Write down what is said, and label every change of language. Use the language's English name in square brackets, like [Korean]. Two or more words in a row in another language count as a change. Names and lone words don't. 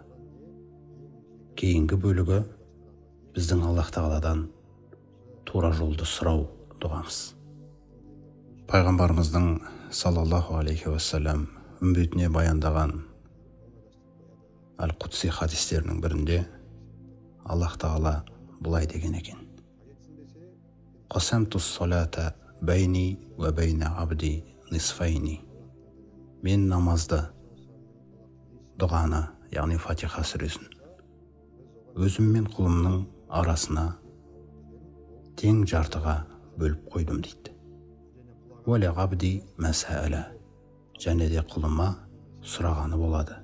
[Kazakh] Кейінгі бөлігі біздің Аллах Тағаладан тура жолды сұрау дұғамыз. Пайғамбарымыздың [Arabic] صلى الله عليه وسلم [Kazakh] үмбетіне баяндаған Әл-Құдси хадистерінің бірінде Аллах Тағала бұлай деген екен. [Arabic] قسمت الصلاة بيني وبين عبدي نصفين. [Kazakh] Мен намазды, дұғаны, яғни Фатиха сүресін, өзім мен құлымның арасына тең жартыға бөліп қойдым дейді. [Arabic] ولعبدي ما سأل, [Kazakh] және де құлыма сұрағаны болады.